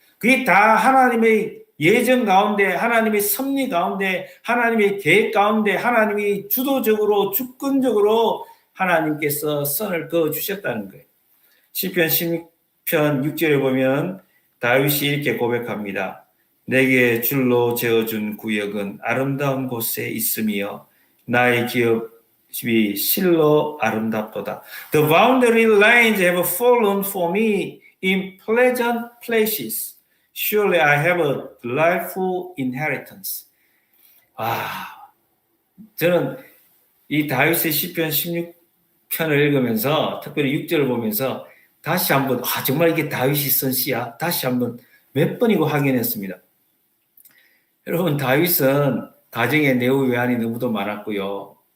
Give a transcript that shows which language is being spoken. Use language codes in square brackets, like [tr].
[ko] 그게 다 하나님의 예정 가운데, 하나님의 섭리 가운데, 하나님의 계획 가운데, 하나님이 주도적으로, 주권적으로 하나님께서 선을 그어주셨다는 거예요. 시편 16편 6절에 보면 다윗이 이렇게 고백합니다. 내게 줄로 재어준 구역은 아름다운 곳에 있으며 나의 기업이 실로 아름답도다. [en] The boundary lines have fallen for me in pleasant places. Surely I have a delightful inheritance. [ko] 저는 이 다윗의 시편 16편을 읽으면서, 특별히 6절을 보면서 다시 한번 정말 이게 다윗이 쓴 시야? 다시 한번 몇 번이고 확인했습니다. 여러분, 다윗은 가정에 내후 외환이 너무도 많았고요.